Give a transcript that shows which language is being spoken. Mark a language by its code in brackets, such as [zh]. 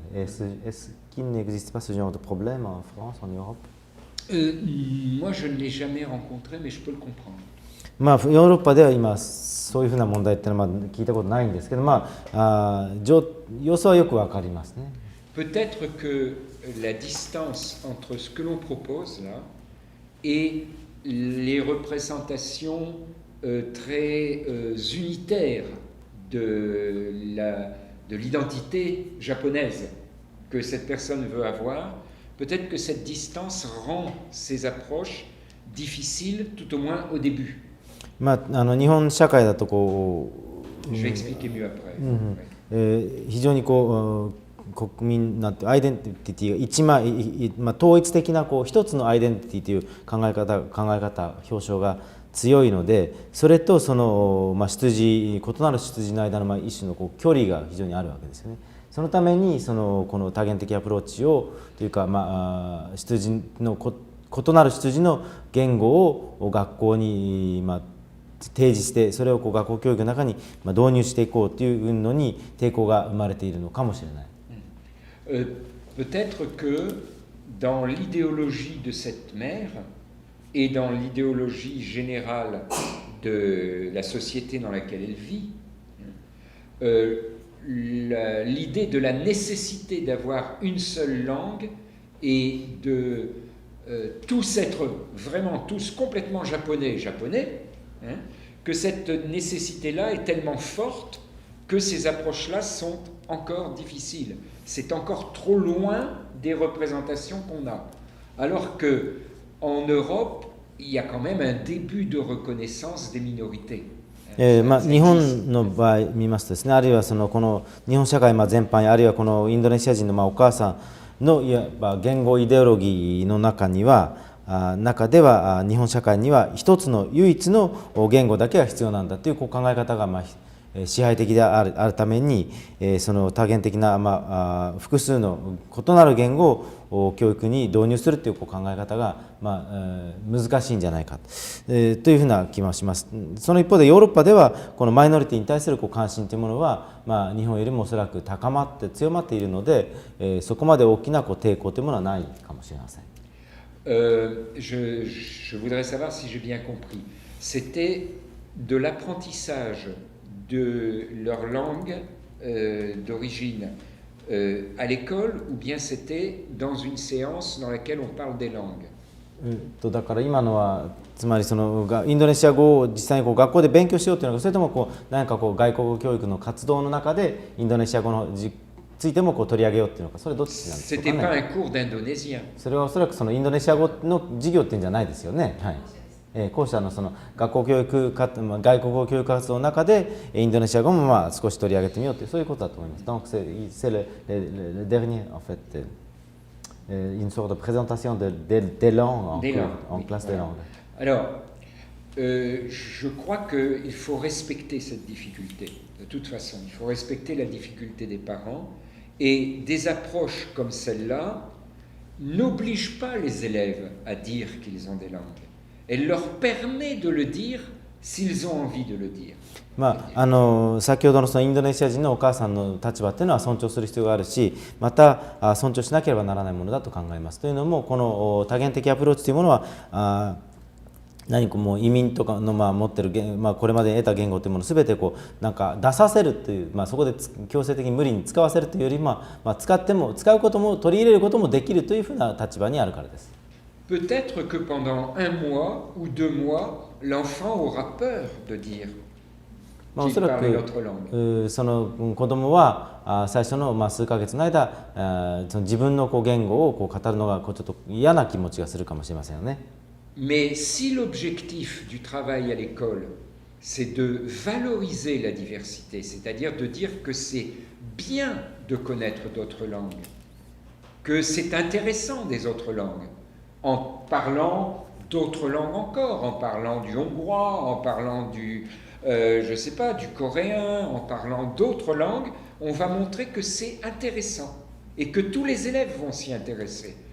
[fr] Est-ce qu'il n'existe pas ce genre de problème en France, en Europe? Moi, je ne l'ai jamais rencontré, mais je peux le comprendre. [ja] まあ、ヨーロッパでは今そういうふうな問題っていうのは聞いたことないんですけど、様子はよくわかりますね。 [fr] Peut-être que la distance entre ce que l'on propose là et les représentations très unitaires de l'identité japonaise que cette personne veut avoir, peut-être que cette distance rend ces approches difficiles, tout au moins au début. [ja] まあ、日本社会だとこう、 [fr] Je vais expliquer mieux après. [ja] 非常にこう国民なんてアイデンティティが一枚、統一的なこう一つのアイデンティティという考え方表彰が強いので、それとその、異なる出自の間の一種のこう距離が非常にあるわけですよね。そのためにこの多元的アプローチをというか、出自の異なる出自の言語を学校に提示して、それをこう学校教育の中に導入していこうというのに抵抗が生まれているのかもしれない。 [fr] Peut-être que dans l'idéologie de cette mère et dans l'idéologie générale de la société dans laquelle elle vit, l'idée de la nécessité d'avoir une seule langue et de tous être vraiment tous complètement japonais, que cette nécessité-là est tellement forte que ces approches-là sont encore difficiles. C'est encore trop loin des représentations qu'on a. Alors qu'en Europe, il y a quand même un début de reconnaissance des minorités. [ja] 日本の場合見ますとですね、あるいはこの日本社会全般、あるいはこのインドネシア人のお母さんのいわば言語イデオロギーの中では日本社会には一つの唯一の言語だけが必要なんだという考え方が支配的であるために、その多元的な複数の異なる言語を教育に導入するという考え方が難しいんじゃないかというふうな気もします。その一方でヨーロッパではこのマイノリティに対する関心というものは日本よりもおそらく高まって強まっているので、そこまで大きな抵抗というものはないかもしれません。 [fr] Je voudrais savoir si j'ai bien compris. C'était de l'apprentissage de leur langue d'origine à l'école, ou bien c'était dans une séance dans laquelle on parle des langues? [ja] だから今のはつまりインドネシア語を実際に学校で勉強しようというのか、それとも何か外国語教育の活動の中でインドネシア語のついても取り上げようっていうのか、それどっちなんですかね。 C'était pas un cours d'indonésien. それはおそらくインドネシア語の授業っていうんじゃないですよね。はい。後者の学校教育外国語教育活動の中でインドネシア語も少し取り上げてみようというそういうことだと思います。 [fr] Donc c'est le dernier en fait une sorte de présentation des langues en classe des langues. Alors je crois qu'il faut respecter cette difficulté. De toute façon, il faut respecter la difficulté des parents et des approches comme celle-là n'obligent pas les élèves à dire qu'ils ont des langues. Elle leur permet de le dire s'ils ont envie de le dire. [ja] 先ほどのインドネシア人のお母さんの立場というのは尊重する必要があるし、また尊重しなければならないものだと考えます。というのもこの多元的アプローチというものは何かもう移民とかの持ってるこれまで得た言語というものを全てなんか出させるという、そこで強制的に無理に使わせるというより使うことも取り入れることもできるというふうな立場にあるからです。 [fr] Peut-être que pendant 1 mois ou 2 mois, l'enfant aura peur de dire qu'il parle une autre langue. [ja] その子供は最初の数ヶ月の間、自分の言語を語るのがちょっと嫌な気持ちがするかもしれませんよね。 [fr] Mais si l'objectif du travail à l'école, c'est de valoriser la diversité, c'est-à-dire de dire que c'est bien de connaître d'autres langues, que c'est intéressant des autres langues, en parlant d'autres langues encore, en parlant du hongrois, en parlant je sais pas, du coréen, en parlant d'autres langues, on va montrer que c'est intéressant et que tous les élèves vont s'y intéresser.